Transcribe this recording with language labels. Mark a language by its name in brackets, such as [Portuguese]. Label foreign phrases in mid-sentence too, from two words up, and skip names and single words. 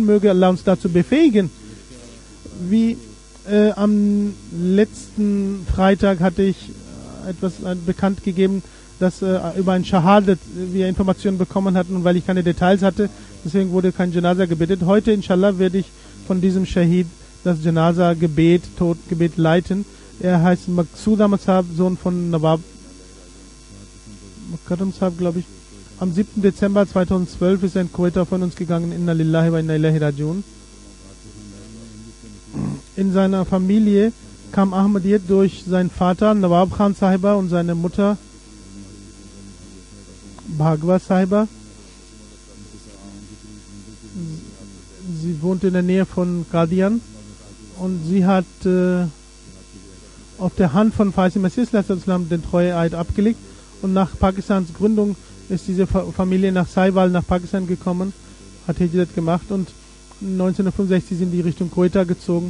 [German] Möge Allah uns dazu befähigen. Wie am letzten Freitag hatte ich etwas bekannt gegeben, dass über ein Shahadat wir Informationen bekommen hatten, und weil ich keine Details hatte, deswegen wurde kein Janaza gebetet. Heute, inshallah, werde ich von diesem Shahid das Janaza-Gebet, Todgebet leiten. Er heißt Maqsood Ahmad Sahab, Sohn von Nawab Mukarram Sahab, glaube ich. Am 7. Dezember 2012 ist ein Kuwaiter von uns gegangen. [Arabic] إنا لله وإنا إليه راجعون. [German] In seiner Familie kam Ahmadiyyat durch seinen Vater Nawab Khan Sahiba und seine Mutter Bhagwa Sahiba. Sie wohnt in der Nähe von Qadian und sie hat auf der Hand von Faisal Masih den Treueeid abgelegt, und nach Pakistans Gründung ist diese Familie nach Saiwal nach Pakistan gekommen, hat Hijrat gemacht, und 1965 sind die Richtung Quetta gezogen.